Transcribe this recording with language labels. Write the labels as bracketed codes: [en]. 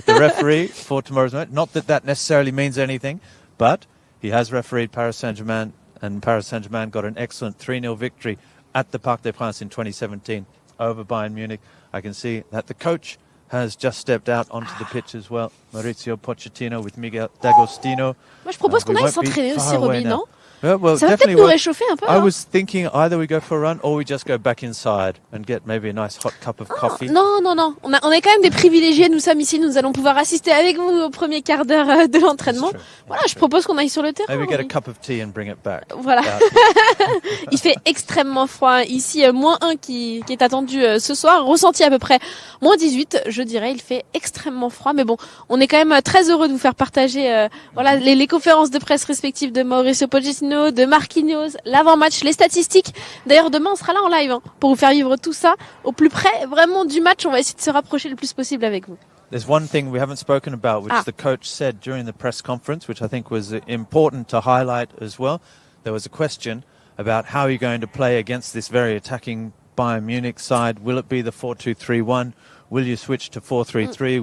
[en] The referee for tomorrow's match. Not that necessarily means anything, but he has refereed Paris Saint-Germain, and Paris Saint-Germain got an excellent 3-0 victory at the Parc des Princes in 2017 over Bayern Munich. I can see that the coach has just stepped out onto the pitch as well. Maurizio Pochettino with Miguel D'Agostino. [fr] Moi, je propose qu'on aille s'entraîner aussi, Roby, non? [en] Well, [fr] Ça va peut-être nous réchauffer un peu. [en] I was thinking either we go for a run or we just go back inside and get maybe a nice hot cup of coffee. [fr] Non. On est quand même des privilégiés. Nous sommes ici. Nous allons pouvoir assister avec vous au premier quart d'heure de l'entraînement. Voilà, je propose qu'on aille sur le terrain. [en] Maybe get a cup of tea and bring it back. [fr] Voilà. Il fait extrêmement froid ici. -1 qui est attendu ce soir. Ressenti à peu près -18, je dirais. Il fait extrêmement froid. Mais bon, on est quand même très heureux de vous faire partager les conférences de presse respectives de Mauricio Pochettino, de Marquinhos, l'avant-match, les statistiques. D'ailleurs, demain, on sera là en live pour vous faire vivre tout ça au plus près vraiment du match. On va essayer de se rapprocher le plus possible avec vous. [en] There's one thing we haven't spoken about, which the coach said during the press conference, which I think was important to highlight as well. There was a question about how you're going to play against this very attacking Bayern Munich side. Will it be the 4-2-3-1? Will you switch to 4-3-3?